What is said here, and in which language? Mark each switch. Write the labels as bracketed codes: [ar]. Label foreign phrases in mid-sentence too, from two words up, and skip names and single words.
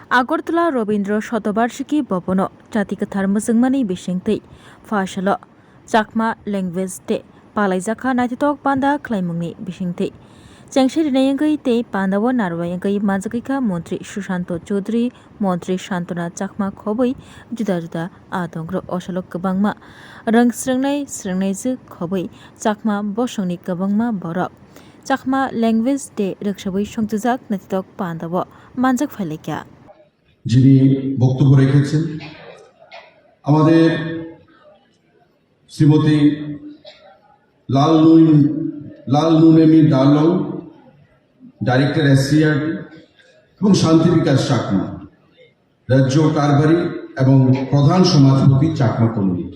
[brx] আগরতলা রবীন্দ্র শতবার্ষিকী ভবন জাতিकाथार मुसुंगमानि बिसिंथै फासल चाकमा [en] language day [brx] पालाइजाखा नाइथक पान्दा ख्लाइमुंनि बिसिंथै चेंगसिरिनायंगै ते पान्दाव नारवायंगै मानजाखैखा मंत्री सुशांत चौधरी मंत्री शांतना चाकमा खबै जुदा जुदा आदंग्र अशलक गोबांमा रोंस्रोंनायजो खबै चाकमा बसंनि गोबांमा बरक चाकमा [en] language day [brx] रोखसबै संजुजाक नाइथक पान्दाव मानजाक फाइलाइका [bn] যিনি বক্তব্য রেখেছেন আমাদের শ্রীমতী লালনুনেমি ডালং ডাইরেক্টর এসসিআরটি এবং শান্তি বিকাশ চাকমা রাজ্য কারবারি এবং প্রধান সমাজপতি চাকমা কমিউনিটি।